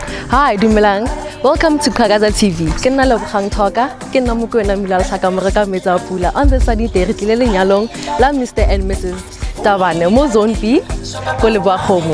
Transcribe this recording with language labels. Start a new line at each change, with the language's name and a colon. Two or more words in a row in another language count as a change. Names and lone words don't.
Northern Sotho: Hi, dumelang.
English: Welcome to Kagaza TV.
Northern Sotho: Ke nna Lebogang Thoka, ke nna Mokoena Milala Tlhakamore Metsa Pula.
English: On this Sunday
Northern Sotho: re tlile lenyalong la Mr and Mrs Tabane mo Zone B ko Leboa Kgomo.